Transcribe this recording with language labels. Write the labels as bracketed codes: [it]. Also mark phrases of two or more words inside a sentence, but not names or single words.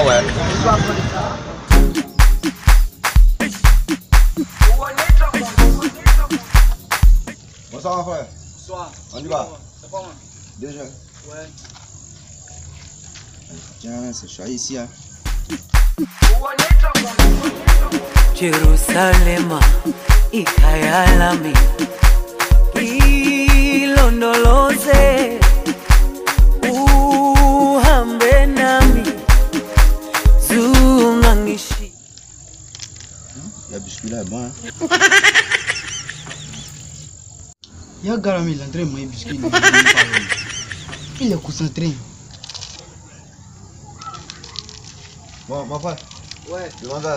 [fr] Ouais. Bonsoir mon frère. Bonsoir. On y va. C'est pas moi. Déjà. Ouais. Tiens, c'est chaud ici, hein. [zu] Jerusalema ikayalami ilondoloze uhambe nami zungangishi. [fr] Le biscuit là est bon, hein. Il y a un gars, il est en train de manger biscuit. Il est concentré. Bon, mon frère. Ouais. Demande à.